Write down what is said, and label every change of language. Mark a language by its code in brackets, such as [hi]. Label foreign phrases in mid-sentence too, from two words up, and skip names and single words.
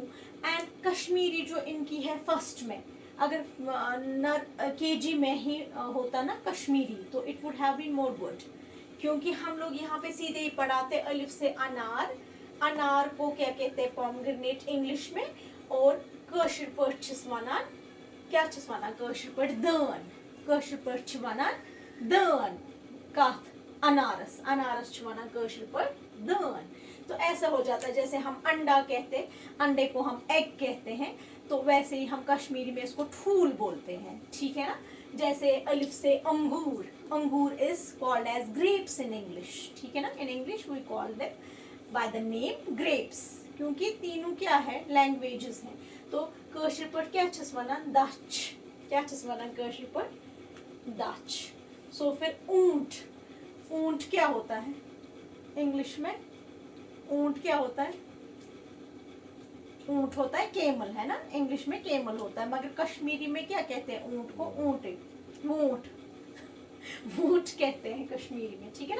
[hi] एंड कश्मीरी जो इनकी है फर्स्ट में, अगर केजी में ही होता ना कश्मीरी, तो [en] it would have been more good, [hi] क्योंकि हम लोग यहाँ पे सीधे ही पढ़ाते अलिफ से अनार, अनार को क्या कहते हैं, पोमेग्रेनेट इंग्लिश में, और [ks] कशिर पठ छस वनान, क्या छस वनान कशिर पठ, दान, कशिर पठ छ वनान दान, कथ अनारस, अनारस छ वनान कशिर पठ दान। [hi] तो ऐसा हो जाता है, जैसे हम अंडा कहते हैं, अंडे को हम एग कहते हैं, तो वैसे ही हम कश्मीरी में इसको ठूल बोलते हैं, ठीक है ना। जैसे अलिफ से अंगूर, अंगूर [en] is called as grapes in English, [hi] ठीक है ना, [en] in English we call them by the name grapes, [hi] क्योंकि तीनों क्या है, लैंग्वेजेस हैं। [ks] तो कशिर पठ क्या छस वनान, दच, क्या छस वनान कशिर पठ, दच। [hi] सो फिर ऊंट, ऊंट क्या होता है इंग्लिश में, ऊंट क्या होता है, ऊंट होता है केमल, है ना, इंग्लिश में केमल होता है, मगर कश्मीरी में क्या कहते हैं ऊंट को, ऊंट, ऊंट, ऊंट कहते हैं कश्मीरी में, ठीक है ना।